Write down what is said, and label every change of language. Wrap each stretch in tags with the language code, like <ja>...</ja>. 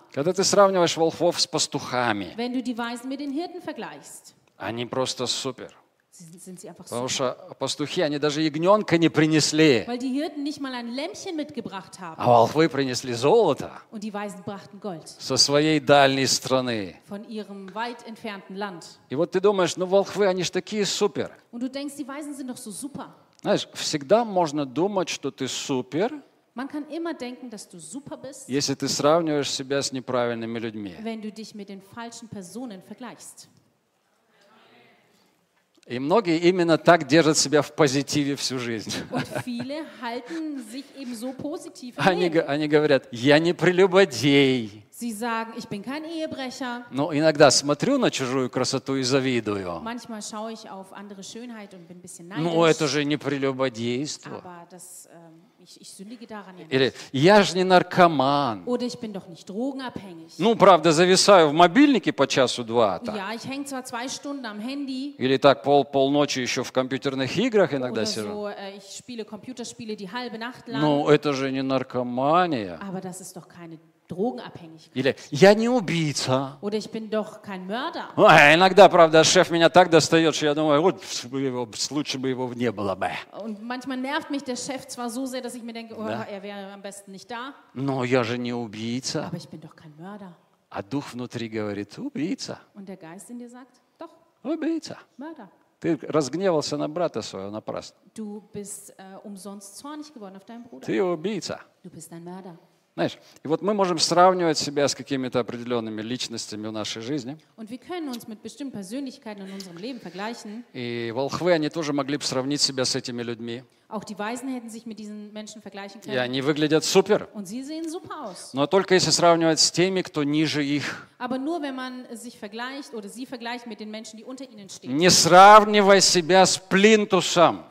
<ru>Когда ты сравниваешь волхвов с пастухами,</ru> <de>wenn du die Weisen mit den Hirten vergleichst,</de> <ru>они просто супер.</ru> <de>Sind sie einfach</de> <ru>Потому что пастухи, они даже ягненка не принесли.</ru> <de>Weil die Hirten nicht mal ein Lämmchen mitgebracht haben.</de> <ru>А волхвы принесли золото.</ru> <de>Und die Weisen brachten Gold.</de> <ru>Со своей дальней страны.</ru> <de>Von ihrem weit entfernten Land.</de> <ru>И вот ты думаешь, ну волхвы, они же такие супер.</ru> <de>Und du denkst, die Weisen sind doch so super.</de> <ru>Знаешь, всегда можно думать, что ты супер.</ru> <de>Man kann immer denken, dass du super bist.</de> <ru>Если ты сравниваешь себя с неправильными людьми.</ru> <de>Wenn du dich mit den falschen Personen vergleichst.</de> <ru>И многие именно так держат себя в позитиве всю жизнь.</ru> <de>Und viele halten sich eben so positiv im Leben.</de> <ru>Они говорят, я не прелюбодей.</ru> <de>Sie sagen, ich bin kein Ehebrecher.</de> <ru>Но иногда смотрю на чужую красоту и завидую.</ru> <de>Manchmal schaue ich auf andere Schönheit und bin ein bisschen neidisch.</de> <ru>Ну это же не прелюбодейство.</ru> <de>Aber das, ich sündige daran ja nicht.</de> <ru>Или я же не наркоман.</ru> <de>Oder ich bin doch nicht drogenabhängig.</de> <ru>Ну правда зависаю в мобильнике по часу два. Так.</ru> <de>Ja, ich hänge zwar zwei Stunden am Handy.</de> <ru>Или так полночи еще в компьютерных играх иногда</ru> <de>oder</de> <ru>сижу.</ru> <de>So, ich spiele Computerspiele die halbe Nacht lang.</de> <ru>Ну это же не наркомания.</ru> <de>Aber das ist doch keine Drogenabhängigkeit.</de> <ru>Или я не убийца.</ru> <de>Oder ich bin doch kein Mörder.</de> <ru>Ой, иногда, правда, шеф меня так достает, что я думаю, вот лучше бы его не было бы.</ru> <de>Und manchmal nervt mich der Chef zwar so sehr, dass ich mir denke, oh,</de> <ru>да.</ru> <de>Er wäre am besten nicht da.</de> <ru>Но я же не убийца.</ru> <de>Aber ich bin doch kein Mörder.</de> <ru>А дух внутри говорит, убийца.</ru> <de>Und der Geist in dir sagt, doch.</de> <ru>Убийца.</ru> <de>Mörder.</de> <ru>Ты разгневался на брата своего напрасно.</ru> <de>Du bist umsonst zornig geworden auf deinen Bruder.</de> <ru>Ты убийца.</ru> <de>Du bist ein Mörder.</de> <ru>Знаешь, и вот мы можем сравнивать себя с какими-то определенными личностями в нашей жизни.</ru> <de>Und wir können uns mit bestimmten Persönlichkeiten in unserem Leben vergleichen.</de> <ru>И волхвы, они тоже могли бы сравнить себя с этими людьми.</ru> <de>Auch die Weisen hätten sich mit diesen Menschen vergleichen können.</de> <ru>И они выглядят супер.</ru> <de>Und sie sehen super aus.</de> <ru>Но только если сравнивать с теми, кто ниже их.</ru> <de>Aber nur wenn man sich vergleicht oder sie vergleicht mit den Menschen, die unter ihnen stehen.</de> <ru>Не сравнивай себя с плинтусом.</ru>